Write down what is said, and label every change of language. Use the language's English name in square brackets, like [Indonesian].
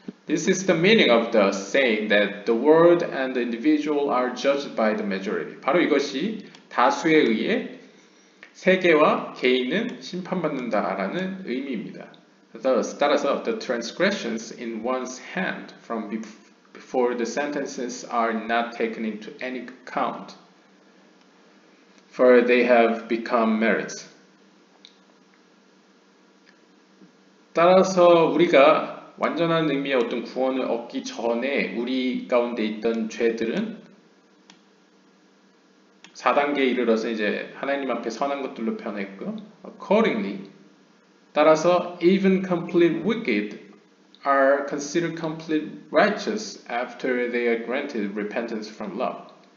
[English] This is the meaning of the saying that the world and the individual are judged by the majority. [Korean] 바로 이것이 다수에 의해 세계와 개인은 심판받는다라는 의미입니다. [English] Thus, [Korean] 따라서 [English] the transgressions in one's hand from before the sentences are not taken into any account, for they have become merits. [Korean] 따라서 우리가 완전한 의미의 어떤 구원을 얻기 전에 우리 가운데 있던 죄들은 4단계에 이르러서 이제 하나님 앞에 선한 것들로 변했고, [English] accordingly, [Korean] 따라서 [English] even complete wicked are considered complete righteous after they are granted repentance from love.